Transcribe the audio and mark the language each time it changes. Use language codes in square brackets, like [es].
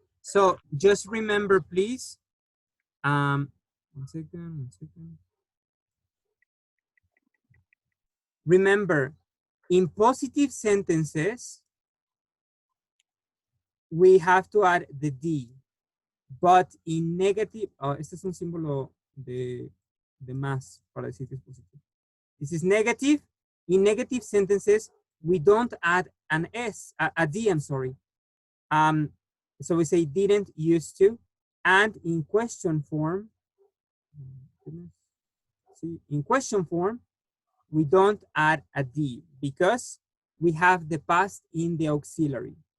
[en] So just remember, please. One second. Remember, in positive sentences, we have to add the D. But in negative, [es] este es un símbolo de más para decir que es positivo. [en] This is negative. In negative sentences, we don't add an S, a D, I'm sorry. So we say didn't, used to. And in question form, see, in question form, we don't add a D because we have the past in the auxiliary.